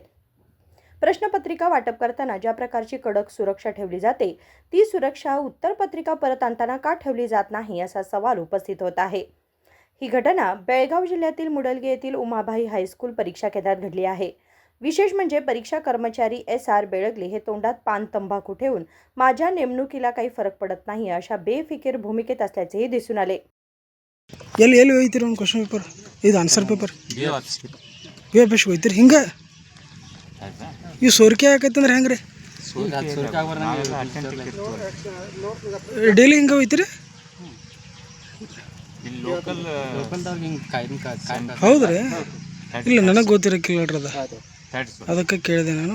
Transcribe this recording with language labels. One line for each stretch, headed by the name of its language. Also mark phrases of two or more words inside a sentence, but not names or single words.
Marathi: प्रश्नपत्रिका वाटप करताना ज्या प्रकारची कडक सुरक्षा ठेवली जाते ती सुरक्षा उत्तरपत्रिका परत आणताना का ठेवली जात नाही असा सवाल उपस्थित होत आहे. ही घटना बेळगाव जिल्ह्यातील मुडलगे येथील उमाबाई हायस्कूल परीक्षा केंद्रात घडली आहे. विशेष म्हणजे परीक्षा कर्मचारी SR बेळगले हे तोंडात पान तंबाखू ठेवून माझ्या नेमणुकीला काही फरक पडत नाही अशा बेफिकीर भूमिकेत असल्याचेही दिसून आले.
Kannada: ಎಲ್ಲಿ ಹೋಯ್ತಿರ ಒಂದು
English: question paper
Kannada: ಇದು
English: answer paper
Kannada: ಬೇಷ್ ಹೋಯ್ತಿರಿ ಹಿಂಗೆ ಇವು ಸೋರಿಕೆ ಆಕೈತಂದ್ರೆ ಹೆಂಗೆ ರೀ ಡೈಲಿ ಹಿಂಗೆ ಹೋಯ್ತಿರಿ ಹೌದ್ರಿ ಇಲ್ಲ ನನಗೆ ಗೊತ್ತಿರಕ್ಕಿಲ್ಲ ಅದ ಅದಕ್ಕೆ ಕೇಳಿದೆ ನಾನು.